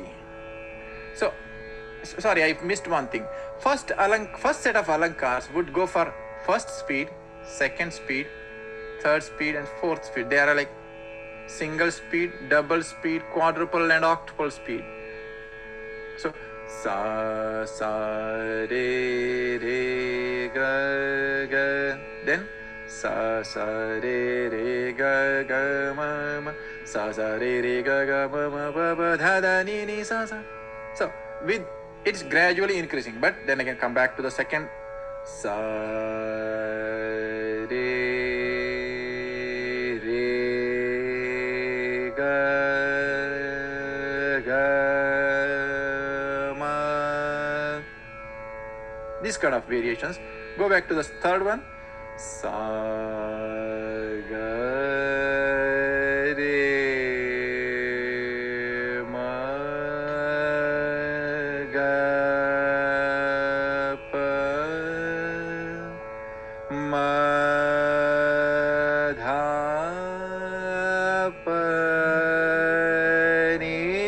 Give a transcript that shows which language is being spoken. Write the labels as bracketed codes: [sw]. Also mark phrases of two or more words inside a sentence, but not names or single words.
[en] So sorry, I missed one thing. First set of alankars would go for first speed, second speed, third speed, and fourth speed. They are like single speed, double speed, quadruple, and octuple speed. So sa, sa, re, re, ga, ga. Then sa, sa, re, ga, ga, ma, ma. Sa, sa, re, ga, ga, ma, ma, ba, ba, dha, da, ni, ni, sa, sa. So with it's gradually increasing, but then again come back to the second sa, re, re, ga, ga, ma. These kind of variations. Go back to the third one. Sa, ga, re, ma, ga, pa, ma, dha, pa, ni.